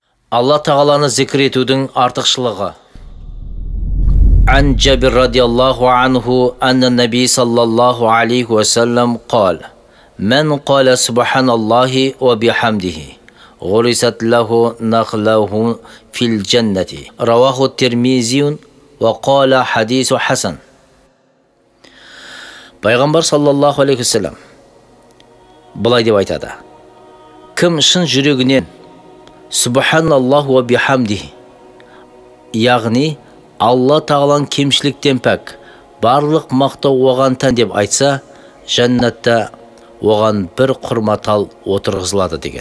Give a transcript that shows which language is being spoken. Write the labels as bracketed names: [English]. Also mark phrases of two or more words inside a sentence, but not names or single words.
[Kazakh] Алла Тағаланы зикр етудің артықшылығы. [Arabic] عن جابر رضي الله عنه أن النبي صلى الله عليه وسلم قال من قال سبحان الله وبحمده غرست له نخلة في الجنة." رواه الترمذي وقال حديث حسن. [Kazakh] Пайғамбар [Arabic] صلى الله عليه وسلم [Kazakh] былай деп айтады: Кім шын жүрегінен [Arabic] سبحان الله وبحمده, [Kazakh] яғни Алла Тағаланың кемшіліктен пәк, барлық мақтау оған тән деп айтса, жәннатта оған бір құрма тал отырғызылады деген.